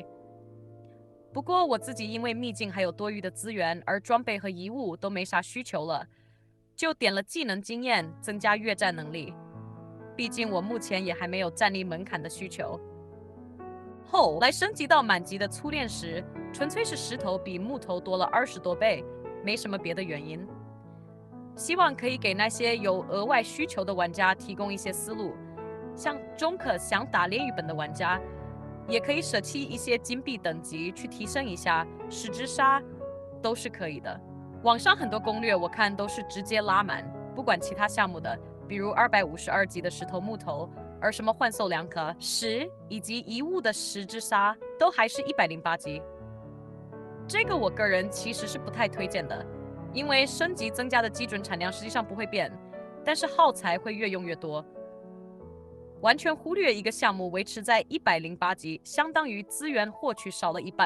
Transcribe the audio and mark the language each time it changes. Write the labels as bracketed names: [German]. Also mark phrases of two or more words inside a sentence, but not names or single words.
[Chinese] 不過我自己因為秘境還有多餘的資源，而裝備和遺物都沒啥需求了，就點了技能經驗，增加越戰能力。畢竟我目前也還沒有戰力門檻的需求。後來升級到滿級的粗煉石，純粹是石頭比木頭多了20多倍，沒什麼別的原因。希望可以給那些有額外需求的玩家提供一些思路。像中可想打炼獄本的玩家，也可以捨棄一些金幣等級去提升一下石之沙，都是可以的。網上很多攻略我看都是直接拉滿，不管其他項目的，比如252級的石頭木頭，而什麼幻獸兩顆石以及遺物的石之沙都還是108級。這個我個人其實是不太推薦的，因為升級增加的基準產量實際上不會變，但是耗材會越用越多。完全忽略一個項目維持在108級，相當於資源獲取少了一半。